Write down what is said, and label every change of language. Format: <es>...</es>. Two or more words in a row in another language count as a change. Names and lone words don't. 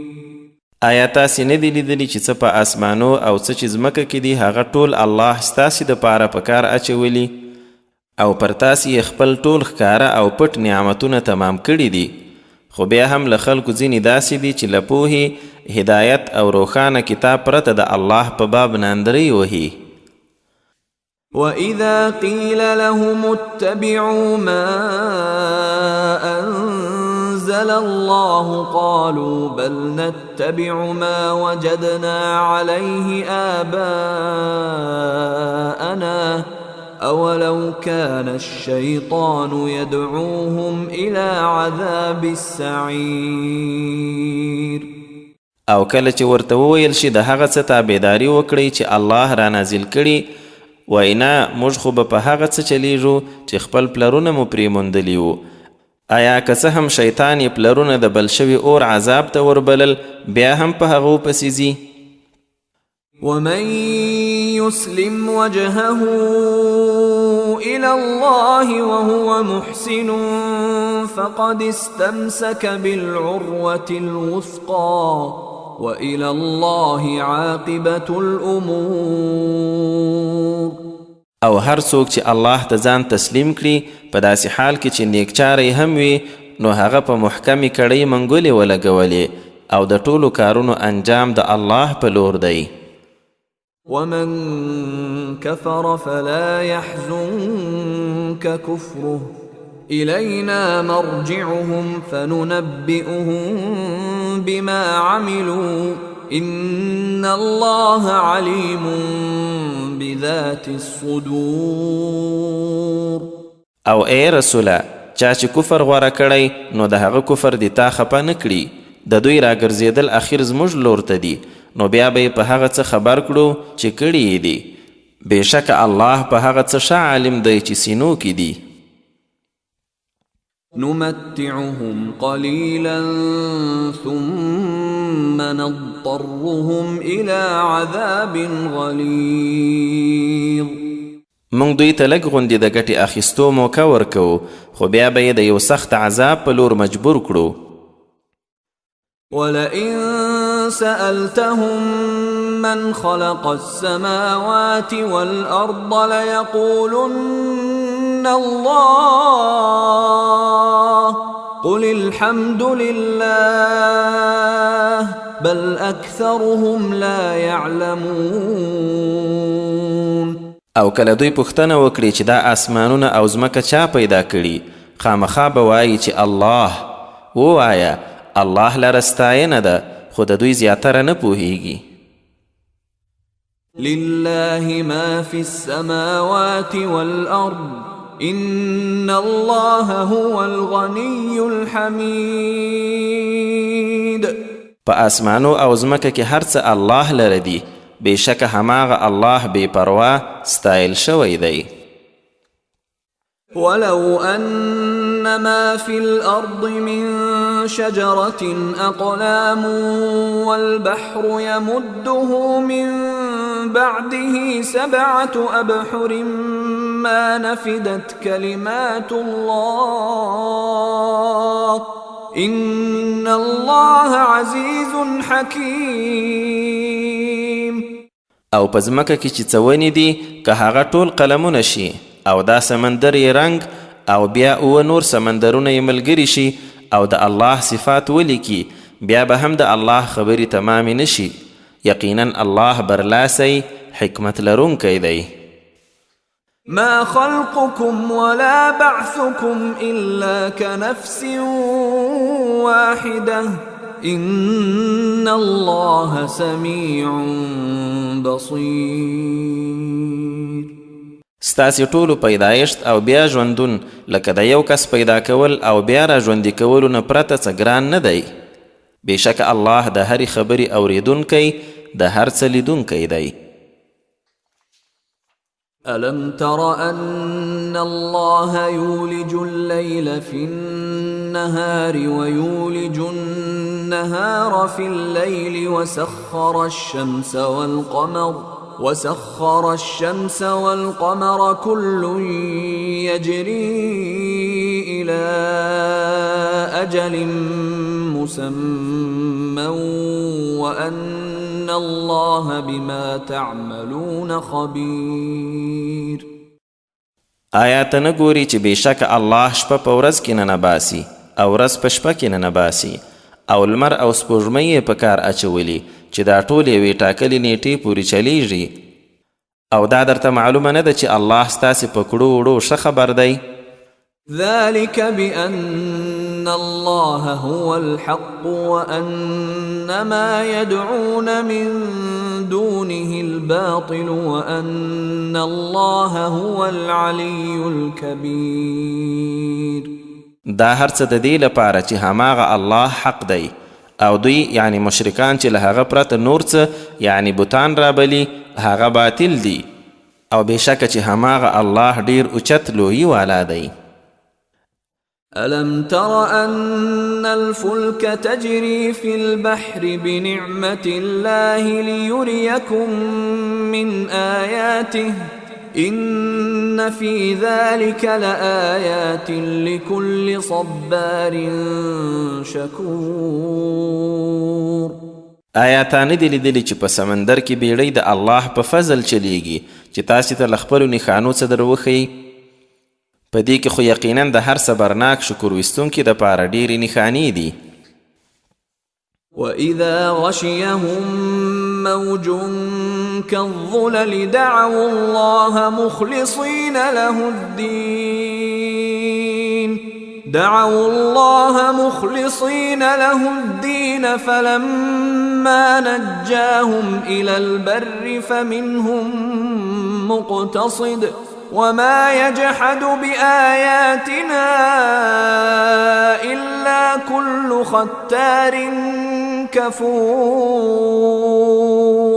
<ps>آیا تاسې نه دي لیدلي چې څه په اسمانو او څه چې ځمکه کې دي هغه ټول الله ستاسې دپاره په کار اچولي او پر تاسې یې خپل ټول ښکاره او پټ نعمتونه تمام کړي دي، خو بیا هم له خلکو ځینې داسې دي چې له پوهې، هدایت او روښانه کتاب پرته د الله په باب ناندرۍ وهي.</ps> <ar>وَإِذَا قِيلَ لَهُمُ اتَّبِعُوا مَا أَنزَلَ اللَّهُ قَالُوا بَلْ نَتَّبِعُ مَا وَجَدْنَا عَلَيْهِ آبَاءَنَا أَوَلَوْ كَانَ الشَّيْطَانُ يَدْعُوهُمْ إِلَى عَذَابِ السَّعِيرِ.</ar> <ps>او کله چې ورته وویل شي د هغه څه تابعداري وکړئ چې الله را نازل کړي، وایي نه، موږ خو به په هغه څه چلیږو چې خپل پلرونه مو پرې موندلي وو. آیا که څه هم شیطان یې پلرونه د بل شوي اور عذاب ته وربلل، بیا هم په هغو پسې ځي؟</ps> <ar>ومن يسلم وجهه إلى الله وهو محسن فقد استمسك بالعروة الوثقى وإلى الله عاقبة الأمور.</ar> <ps>او هر څوک چې الله ته ځان تسلیم کړي په داسې حال کې چې نیکچاره هم وي، نو هغه په محکمې کړۍ منګولې ولګولې او د ټولو کارونو انجام د الله په لور دی.</ps> <ar>ومن كفر فلا يحزنك كفره إلينا مرجعهم فننبئهم بما عملوا إن الله عليم بذات الصدور.</ar> <ps>او ای رسوله، چا چې کفر غوره کړی نو د هغه کفر دی تا خپه نه کړي، د دوی راګرځېدل اخر زموږ لور ته دي، نو بیا به یې په هغه څه خبر کړو چې کړي یې دي. بېشکه الله په هغه څه ښه عالم دی چې سینو کې دي.</ps> <ar>نمتعهم قليلا ثم نضطرهم إلى عذاب غليظ.</ar> <ps>موږ دوی ته لږ غوندې د ګټې اخیستو موقع ورکوو، خو بیا به یې د یو سخت عذاب په لور مجبور کړو.</ps> <ar>ولئن سألتهم من خلق السماوات والأرض ليقولن الله قل الحمد لله بل أكثرهم لا يعلمون.</ar> <ps>او کله دوی پوښتنه وکړي چې دا آسمانونه او ځمکه چا پیدا کړي، خامخا به وایي چې الله. ووایه الله لره ستاینه ده، خو د دوی زیاتره نه پوهیږي.</ps> <ar>لله ما في السماوات والأرض إن الله هو الغني الحميد.</ar> <ps>په آسمانو او ځمکه کې هر څه الله لره دي، بېشکه هماغه الله بې پروا ستایل شوی دی.</ps> <ar>ولو أن ما في الأرض من شجرة أقلام والبحر يمده من بعده 7 أبحر ما نفدت كلمات الله إن الله عزيز حكيم.</ar> <ps>او په ځمکه کې چې څه ونې دي، که هغه ټول قلمونه شي او دا سمندر یې رنګ او بیا 7 نور سمندرونه یې ملګري شي او د الله صفات ولیکي، بیا به هم د الله خبرې تمامې نشي. یقینا الله برلاسی حکمت لرونکی دی.</ps> <ar>ما خلقكم ولا بعثكم إلا كنفس واحدة إن الله سميع بصير.</ar> <ps>ستاسې ټولو پیدایشت او بیا ژوندون لکه د یو کس پیدا کول او بیا را ژوندي کولو نه پرته څه ګران نه دی. بېشکه الله د هرې خبرې اوریدونکی د هر څه لیدونکی دی.</ps> <ar>ألم تر أن الله يولج الليل في النهار ويولج النهار في الليل وسخر الشمس والقمر كل يجري إلى أجل مسمى وأن الله بما تعملون خبير.</ar> <ps>آیا ته نه ګورې چې بېشکه الله شپه په ورځ کې نه باسي او ورځ په شپه کې نه باسي او لمر او سپوږمۍ یې په کار اچولي چې دا ټول یوې ټاکلې نیټې پورې چلیږي او دا درته معلومه نه ده چې الله ستاسې په کړو وړو ښه خبر دی؟</ps> <ar>ذلك بأن الله هو الحق وأن ما يدعون من دونه الباطل وأن الله هو العلي الكبير.</ar> <ps>دا هر څه د دې لپاره چې هماغه الله حق دی او دوی یعنی مشرکان چې له هغه پرته نور څه یعنی بوتان رابلي هغه باطل دي او بېشکه چې هماغه الله ډیر اوچت لویي والا دی.</ps> <ar>ألم تر أن الفلك تجري في البحر بنعمة الله ليريكم من آياته إن في ذلك لآيات لكل صبار شكور.</ar> <ps>آیا تا نه دی لیدلی چې په سمندر کې بیړۍ د الله په فضل چلیږي چې تاسې ته له خپلو نښانو څه در وښیي؟ په دې کې خو یقینا د هر صبرناک شکر ویستونکي دپاره ډېرې نښانې دي.</ps> <ar>وإذا غشيهم موج كالظلل دعوا الله مخلصين له الدين فلما نجاهم إلى البر فمنهم مقتصد وما يجحد بآياتنا إلا كل ختار كفور.</ar>